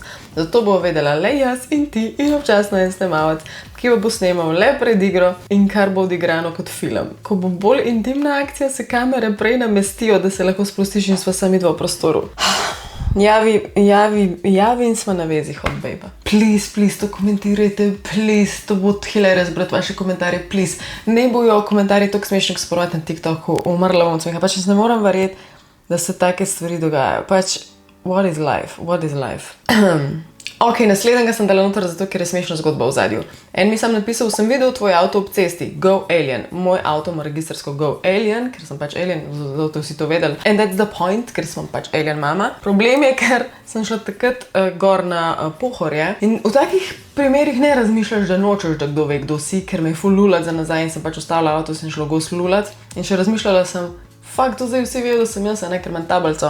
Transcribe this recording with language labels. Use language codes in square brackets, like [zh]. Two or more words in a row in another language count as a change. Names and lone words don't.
[sl] Zato bo vedela le jaz in ti in občasno en snemalec, ki bo snemal le pred igro in kar bo odigrano kot film. Ko bo bolj intimna akcija, se kamere prej namestijo, da se lahko sprostiš in sva sami dva v prostoru. Javi in smo na vezi, [en] hot babe. [sl] Please, to komentirajte, please, to bo hilarious brati vaše komentarje, please. Ne bojo komentarji toliko smešni, ko se porovati na TikToku, umrla bom od smeha. Pač jaz ne moram verjeti, da se take stvari dogajajo. Pač, [en] what is life? [sl] Ok, naslednjega sem dala noter zato, ker je smešna zgodba v zadju. En mi sam napisal, sem videl tvoj avto ob cesti, [en] go alien. [sl] Moj avto ima registrsko [en] go alien, [sl] ker sem pač alien, zato vsi to vedeli. [en] And that's the point, [sl] ker sem pač alien mama. Problem je, ker sem šla takrat gor na Pohorje in v takih primerih ne razmišljaš, da nočeš, da kdo ve, kdo si, ker me je ful lulat za nazaj in sem pač ostala avto, sem šla gos lulat in še razmišljala sem, fakt, to zdaj vsi vejo, da sem jaz, ne, ker imam tablico.